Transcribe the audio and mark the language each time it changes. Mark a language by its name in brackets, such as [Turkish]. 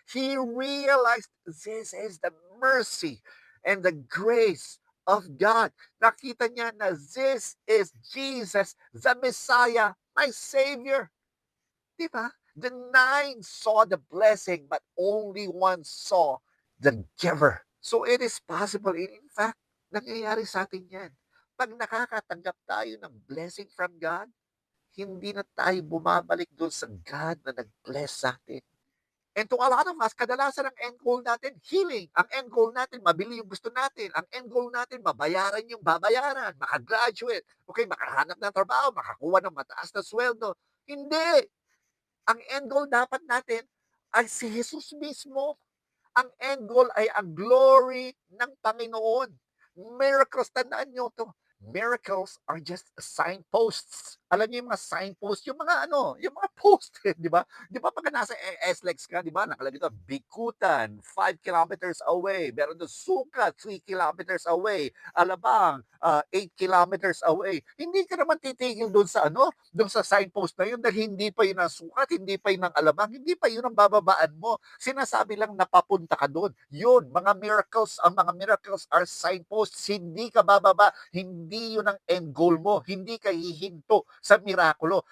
[English] He realized this is the mercy and the grace of God. [Filipino] Nakita niya na [English] this is Jesus, the Messiah, my Savior. [Filipino] Di ba? [English] The 9 saw the blessing, but only one saw the giver. So it is possible. In fact, [Filipino] nangyayari sa atin yan. Pag nakakatanggap tayo ng [English] blessing from God, [Filipino] hindi na tayo bumabalik doon sa God na nag-bless sa atin. [English] And to a lot of us, [Filipino] kadalasan ang end goal natin, healing. Ang end goal natin, mabili yung gusto natin. Ang end goal natin, mabayaran yung babayaran, makagraduate, okay, makahanap ng trabaho, makakuha ng mataas na sweldo. Hindi! Ang end goal dapat natin ay si Jesus mismo. Ang end goal ay ang glory ng Panginoon. Miracles, tandaan nyo to. [English] Miracles are just signposts. [Filipino] Alam niyo yung mga signposts, yung mga yung mga post, di ba? Di ba pag nasa SLEX ka, di ba, nakalagay doon, Bikutan, [English] 5 kilometers away. [Filipino] Meron doon Sukat, [English] 3 kilometers away. Alabang, 8 kilometers away. [Filipino] Hindi ka naman titigil doon sa doon sa signpost na yun dahil hindi pa yun ang Sukat, hindi pa yun ang Alabang, hindi pa yun ang bababaan mo. Sinasabi lang na papunta ka doon. Yun, mga miracles, ang mga miracles [English] are signposts. [Filipino] Hindi ka bababa, hindi yun ang end goal mo. Hindi ka hihinto sa mirakulo.